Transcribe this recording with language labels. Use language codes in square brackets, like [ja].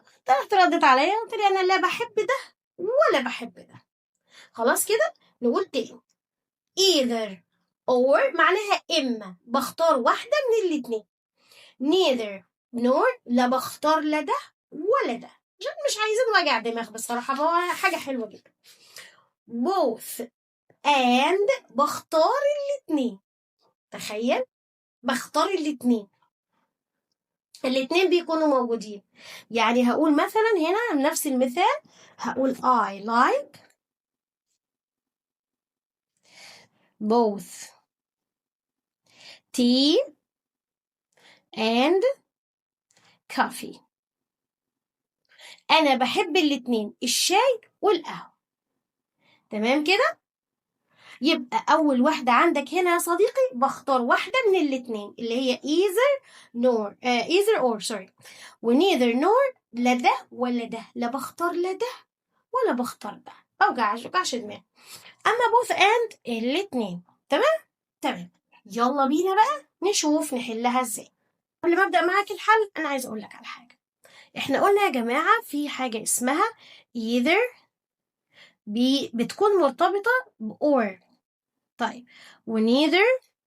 [ar] رحت ردت عليا قلت لي أنا لا بحب ده ولا بحب ده. خلاص كده نقول تاني either or معناها إما، بختار واحدة من الاتنين. neither nor لا بختار لا ده ولا ده، عشان مش عايزين وجع دماغ بصراحة، هو حاجة حلوة جدا. both and بختار الاتنين. تخيل، بختار الاتنين بيكونوا موجودين. يعني هقول مثلا هنا نفس المثال، هقول [en] I like both tea and coffee. [ar] أنا بحب الاتنين، الشاي والقهوة. تمام كده؟ يبقى أول واحدة عندك هنا يا صديقي بختار واحدة من الاتنين اللي هي either or sorry، و neither nor لا ده ولا ده، لا بختار لا ده ولا بختار ده، أوجعش دماغي. أما both and الاتنين. تمام. يلا بينا بقى نشوف نحلها ازاي. قبل ما أبدأ معاك الحل أنا عايز أقول لك على حاجة. إحنا قلنا يا جماعة في حاجة اسمها either بتكون مرتبطة ب or. طيب و neither